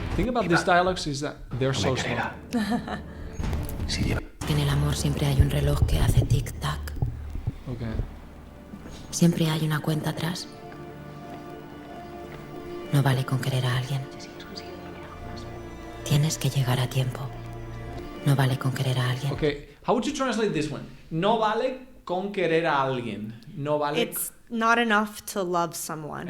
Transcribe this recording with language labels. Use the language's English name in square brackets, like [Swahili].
[English] The thing about these dialogues is that they're so slow. [Spanish] Si lleva... En el amor siempre hay un reloj que hace tic-tac. [English] Okay. [Spanish] Siempre hay una cuenta atrás. No vale con querer a alguien. Tienes que llegar a tiempo. No vale con querer a alguien. [English] Okay, how would you translate this one? [Spanish] No vale con querer a alguien. No vale. [English] It's not enough to love someone.